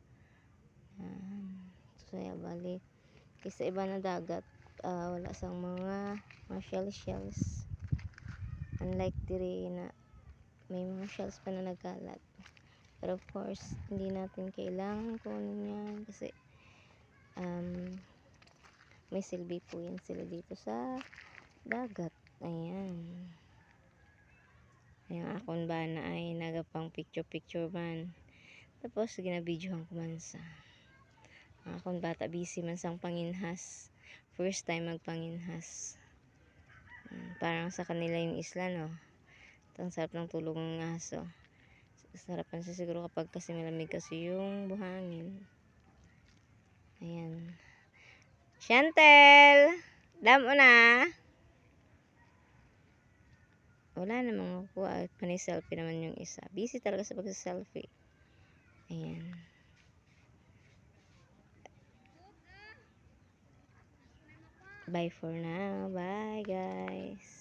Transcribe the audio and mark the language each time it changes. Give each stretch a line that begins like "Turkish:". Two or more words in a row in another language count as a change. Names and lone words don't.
Hiligaynon: So bali kasi iba na dagat wala sang mga shells, unlike diri na may mga shells pa na nagkalat.
Filipino: Pero
English: of course
Filipino: hindi natin kailangan kunin yan kasi may silbi po yan sila dito sa dagat.
Hiligaynon: Ayan yung akon ba na ay nagapang picture man, tapos ginabidyohan ko man sa akon bata busy man sang panginhas,
English: first time magpanginhas.
Filipino: Parang sa kanila yung isla ang sarap ng tulog ng aso. Sarapan siya siguro kapag kasi malamig kasi yung buhangin.
Hiligaynon: Ayan, Chantel, damo na.
Filipino: Wala namang makuha. Panay selfie naman yung isa. Busy talaga sa pagsa-selfie. Ayan.
English: Bye for now. Bye guys.